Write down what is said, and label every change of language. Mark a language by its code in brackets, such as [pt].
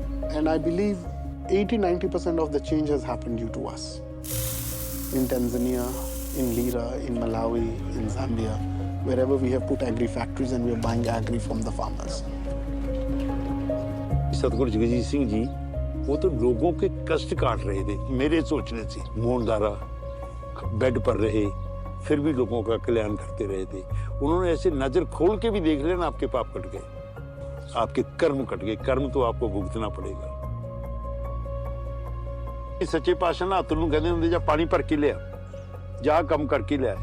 [en] And I believe 80-90% of the change has happened due to us. In Tanzania, in Lira, in Malawi, in Zambia, wherever we have put agri factories and we are buying agri from the farmers. [hi] सतगुरु जगजीत सिंह जी वो तो लोगों के कष्ट काट रहे थे मेरे सोचने से. मोहनदारा बेड पर रहे, फिर भी लोगों का कल्याण करते रहे थे. उन्होंने ऐसे नजर खोल के भी देख लेना आपके पाप कट गए, आपके कर्म कट गए. कर्म तो आपको भुगतना पड़ेगा. सच्चे पातशाह ना तुम कहते [pa] ਹੁੰਦੇ ਜਾਂ ਪਾਣੀ ਭਰ ਕੇ ਲਿਆ, ਜਾ ਕੰਮ ਕਰਕੇ ਲਿਆ.